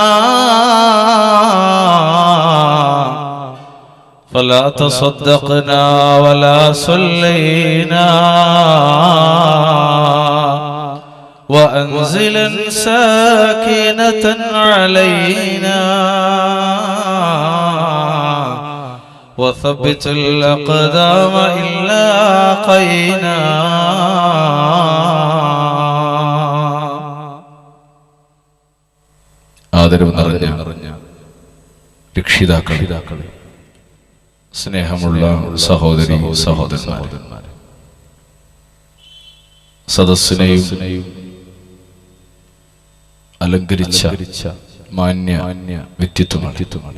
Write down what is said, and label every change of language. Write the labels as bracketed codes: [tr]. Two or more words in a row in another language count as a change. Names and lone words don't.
[ar] فلا تصدقنا ولا صلينا وأنزلا ساكنة علينا وثبت الأقدام إن لاقينا. [ml] ആദരവ് നിറഞ്ഞ രക്ഷിതാക്കളെ, സ്നേഹമുള്ള സഹോദരി സഹോദരന്മാരെ, സദസ്സിനെയും അലങ്കരിച്ച മാന്യ വ്യക്തിത്വങ്ങൾ,